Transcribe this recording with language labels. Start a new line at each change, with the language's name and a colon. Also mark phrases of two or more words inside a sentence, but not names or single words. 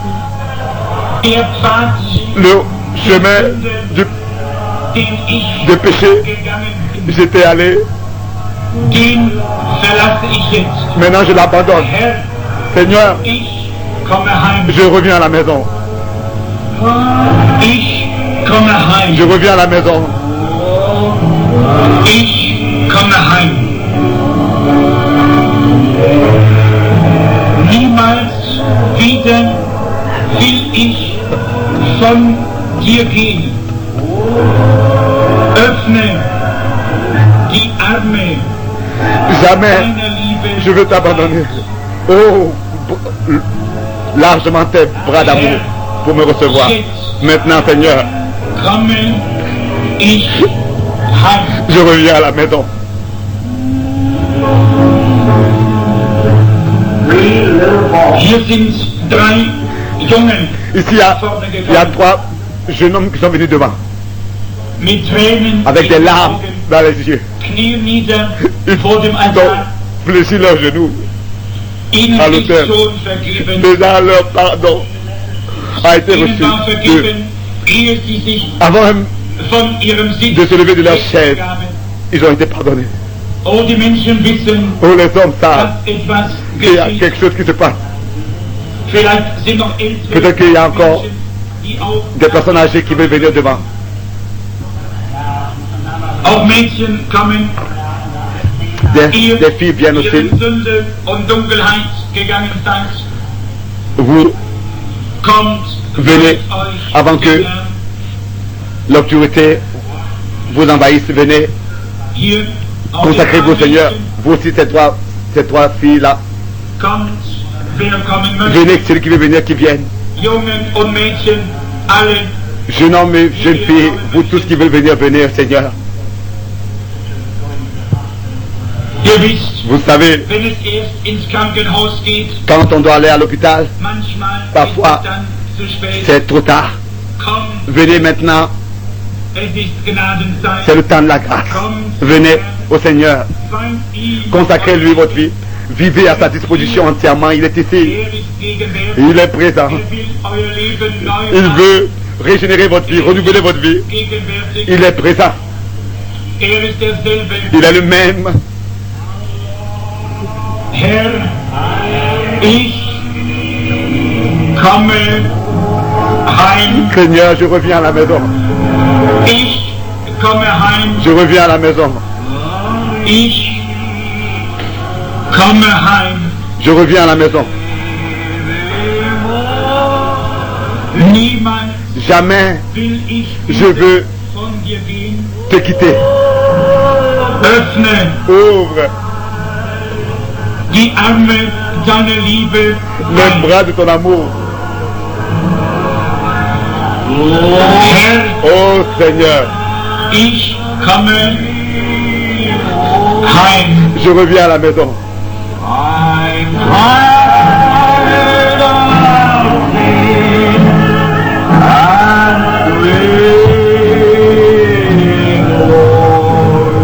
French: Le chemin du péché, j'étais allé. Maintenant, je l'abandonne. Seigneur, je reviens à la maison. Je reviens à la maison.
German: Niemals wieder will ich von dir gehen. Öffne die Arme.
French: Jamais je veux t'abandonner. Oh, largement tes bras d'amour. pour me recevoir. Maintenant, Seigneur,
German: komme ich heim.
French: je reviens à la maison.
German: Hier sind 3 Jungen
French: Ici, il y a 3 jeunes hommes qui sont venus devant,
German: mit Tränen
French: avec des
German: in den
French: larmes
German: Augen,
French: dans les yeux.
German: knien nieder
French: Ils
German: vor dem
French: ont
German: Altar.
French: fléchi leurs genoux.
German: Ihnen
French: à
German: ist
French: l'autel.
German: schon vergeben.
French: Déjà, leur pardon a été
German: Ihnen
French: reçu
German: war vergeben, ehe sie sich
French: avant même
German: von ihrem Sitz
French: de se lever de leur chaise.
German: gaben.
French: Ils ont été pardonnés.
German: Oh, die Menschen wissen,
French: Oh, les hommes savent
German: dass etwas
French: qu'il y a
German: geschieht.
French: quelque chose qui se passe.
German: Vielleicht sind noch ältere
French: Peut-être qu'il y a encore
German: Menschen, die auch,
French: des personnes âgées qui veulent venir devant.
German: auch Mädchen kommen,
French: Des filles viennent aussi.
German: ihren Sünde und Dunkelheit gegangen seid.
French: Vous
German: Kommt,
French: Venez,
German: euch
French: avant que-
German: dem Herrn.
French: l'obscurité vous envahisse. Venez,
German: Hier auf
French: consacrez-vous au
German: den
French: Seigneur.
German: Mädchen.
French: Vous aussi, ces trois filles-là.
German: Kommt, wer kommen möchte.
French: Venez, celui qui veut venir, qui vienne.
German: Jungen und Mädchen, alle.
French: Jeunes hommes et jeunes filles, vous tous qui veulent venir, venez, Seigneur.
German: Ihr wisst,
French: Vous savez,
German: wenn es erst ins Krankenhaus geht,
French: quand on doit aller à l'hôpital,
German: manchmal
French: Parfois,
German: ist es dann zu spät.
French: c'est trop tard.
German: Komm,
French: Venez maintenant,
German: es ist Gnadenzeit.
French: c'est le temps de la grâce. Venez au Seigneur,
German: Seid ihm
French: consacrez-lui votre vie. Vivez à sa disposition entièrement. Il est ici,
German: Er ist gegenwärtig.
French: il est présent.
German: Er will euer Leben neu
French: Il
German: machen.
French: veut régénérer votre vie, renouveler votre vie.
German: Gegenwärtig.
French: Il est présent.
German: Er ist derselbe.
French: Il est le même.
German: Herr, ich komme heim.
French: Seigneur, je reviens à la maison.
German: Ich komme heim.
French: Je reviens à la maison.
German: Ich komme heim.
French: Je reviens à la maison.
German: Niemand
French: Jamais
German: will ich
French: je veux
German: von dir gehen.
French: te quitter.
German: Öffne
French: Ouvre
German: die Arme deiner Liebe.
French: les bras de ton amour.
German: Herr,
French: Oh Seigneur,
German: ich komme heim.
French: je reviens à la maison.
English: I'm tired of sin and waiting, Lord.